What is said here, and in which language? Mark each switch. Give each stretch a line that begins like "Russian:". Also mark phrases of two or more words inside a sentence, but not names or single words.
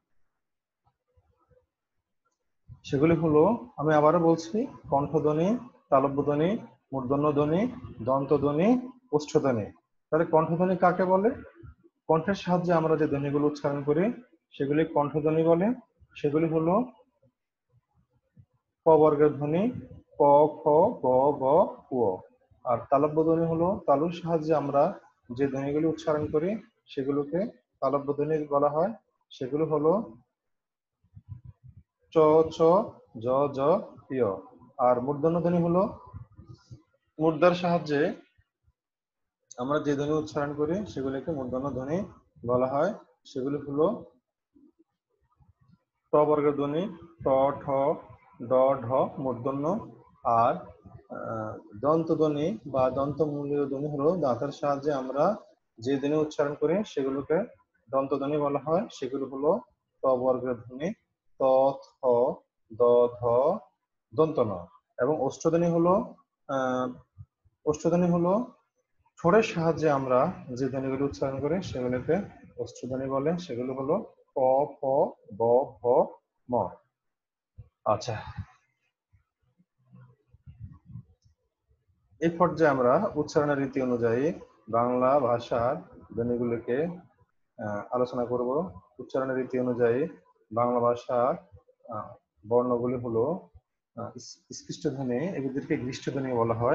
Bangla: সেগুলি হলো, আমি আবারও বলছি, কণ্ঠধ্বনি, তালব্য ধ্বনি, মূর্ধন্য ধ্বনি, দন্তধ্বনি, ওষ্ঠধ্বনি। তাহলে কণ্ঠধ্বনি কাকে বলে? কণ্ঠের সাহায্যে আমরা যে ধ্বনিগুলো উচ্চারণ করি সেগুলি কণ্ঠধ্বনি বলে। সেগুলি হলো ক বর্গের ধ্বনি, ক, খ, গ, ঘ, ঙ। আর তালব্য ধ্বনি হলো তালুর সাহায্যে আমরা যে ধ্বনিগুলি উচ্চারণ করি সেগুলোকে তালব্য ধ্বনি বলা হয়। সেগুলো হলো চ, চ, জ, জ, য়। আর মূর্ধন্য ধ্বনি হলো মুদ্রার সাহায্যে আমরা যে ধ্বনি উচ্চারণ করি সেগুলিকে মূর্ধন্য ধ্বনি বলা হয়। সেগুলি হলো ট বর্গের ধ্বনি, ট, ঠ, ড, ঢ মূর্ধন্য। আর দন্ত ধ্বনি বা দন্তমূলীয় ধ্বনি হলো দাঁতের সাহায্যে আমরা যে ধ্বনি উচ্চারণ করি সেগুলোকে দন্ত ধ্বনি বলা হয়। সেগুলো হলো ট বর্গের ধ্বনি, ত, থ, দ, ধ, দন্ত ন। এবং ওষ্ঠধ্বনি হলো আহ ওষ্ঠধ্বনি হলো ঠোঁটের সাহায্যে আমরা যে ধ্বনিগুলো উচ্চারণ করি সেগুলোকে ওষ্ঠধ্বনি বলে। সেগুলো হলো ক, খ, গ, ঘ, ম। আচ্ছা, এই পর্যায়ে আমরা উচ্চারণের রীতি অনুযায়ী বাংলা ভাষার ধ্বনিগুলোকে আলোচনা করব। উচ্চারণের রীতি অনুযায়ী বাংলা ভাষার বর্ণগুলি হলো স্পৃষ্ট ধ্বনি, এগুলিকে দৃষ্ট ধ্বনি বলা হয়।